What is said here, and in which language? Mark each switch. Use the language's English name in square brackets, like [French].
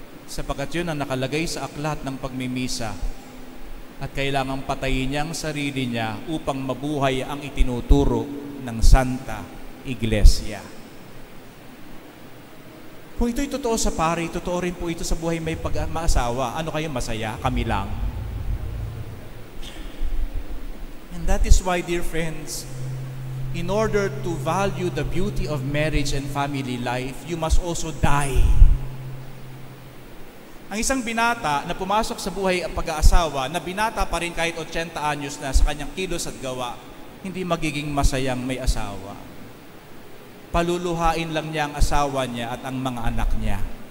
[Filipino] Sapagkat yun ang nakalagay sa aklat ng pagmimisa. At kailangan patayin niya ang sarili niya upang mabuhay ang itinuturo ng Santa Iglesia. Kung ito'y totoo sa pari, totoo rin po ito sa buhay may pag-maasawa. Ano kayo masaya? Kami lang. [English] And that is why, dear friends, in order to value the beauty of marriage and family life, you must also die. [Filipino] Ang isang binata na pumasok sa buhay ang pag-aasawa, na binata pa rin kahit 80 anyos na sa kanyang kilos at gawa, hindi magiging masayang may asawa. Paluluhain lang niya ang asawa niya at ang mga anak niya.